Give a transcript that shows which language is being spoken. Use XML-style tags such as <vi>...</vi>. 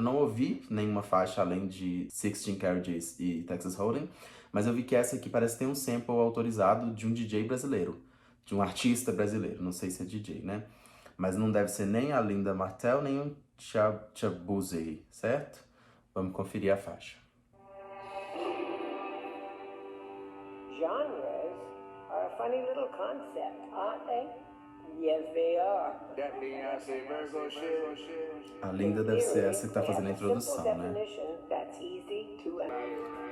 <pt>Eu não ouvi nenhuma faixa além de 16 Carriages e Texas Hold'em, mas eu vi que essa aqui parece ter um sample autorizado de um DJ brasileiro, de um artista brasileiro. Não sei se é DJ, né? Mas não deve ser nem a Linda Martel, nem o Chabuzei, certo? Vamos conferir a faixa.</pt> <en>Genres are a funny little concept, aren't they? Yes, they are. That Beyonce Virgo shit.</en> <pt>A Linda deve ser essa que tá fazendo a introdução, né?</pt> <en>That's easy to understand.</en>